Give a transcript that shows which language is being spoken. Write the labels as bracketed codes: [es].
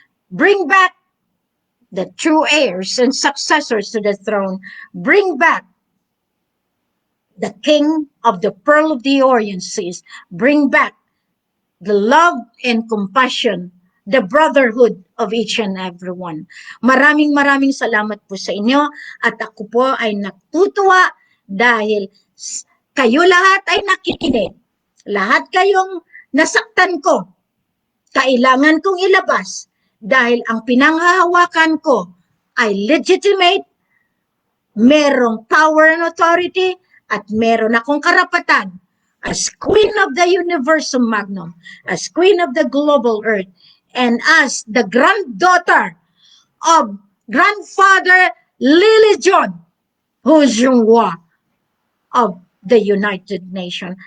[en] Bring back the true heirs and successors to the throne. Bring back the King of the Pearl of the Orient Seas. Bring back the love and compassion, the brotherhood of each and every one. [tl] Maraming salamat po sa inyo at ako po ay natutuwa dahil kayo lahat ay nakikinig. Lahat kayong nasaktan ko, kailangan kong ilabas dahil ang pinanghahawakan ko ay legitimate, merong power and authority, at meron akong karapatan [en] as Queen of the Universum Magnum, as Queen of the Global Earth, and as the granddaughter of Grandfather Lily John, who's Junghua of the United Nations.